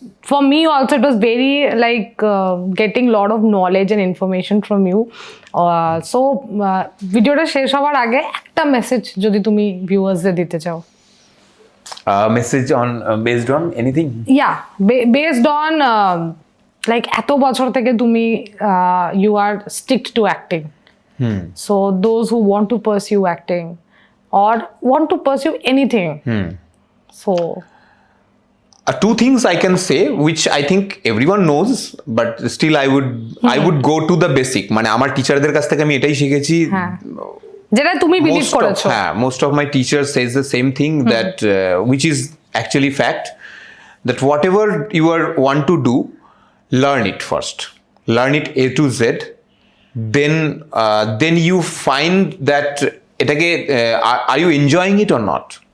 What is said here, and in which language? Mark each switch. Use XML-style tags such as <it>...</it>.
<en>for me also it was very like getting lot of knowledge and information from you.</en> <bn>So ভিডিওটা শেষ হওয়ার আগে একটা message যদি তুমি ভিউয়ার্সদের দিতে চাও।</bn> <en>Message on based on anything? Yeah, based on like</en> <bn>এত বছর থেকে তুমি</bn> <en>you are stick to acting. So those who want to pursue acting or want to pursue anything. So Two things I can say, which I think everyone knows, but still I would go to the basic.</en> <bn>মানে আমার টিচারদের কাছ থেকে আমি এটাই শিখেছি, যেটা তুমি বিলিভ করেছো।</bn> <en>হ্যাঁ, most of my teachers says the same thing, that which is actually fact, that whatever you want to do, learn it first. Learn it A to Z. Then you find that এটাকে are you enjoying it or not?</en>